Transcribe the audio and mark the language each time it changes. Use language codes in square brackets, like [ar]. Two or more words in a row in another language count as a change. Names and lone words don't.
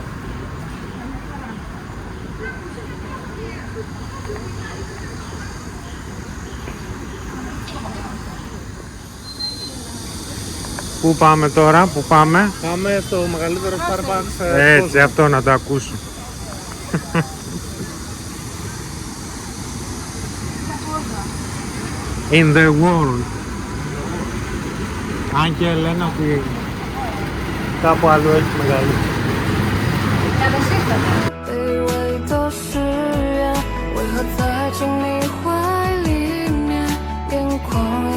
[el] Πού πάμε τώρα, πού πάμε? Πάμε στο μεγαλύτερο Starbucks. Έτσι, αυτό να το ακούσω. [en] In the world. [el] Αν και λένε ότι κάπου αλλού έχει μεγαλύτερο. Καλώς ήρθατε. [zh] 卑微的誓言，为何在进你怀里面，眼眶又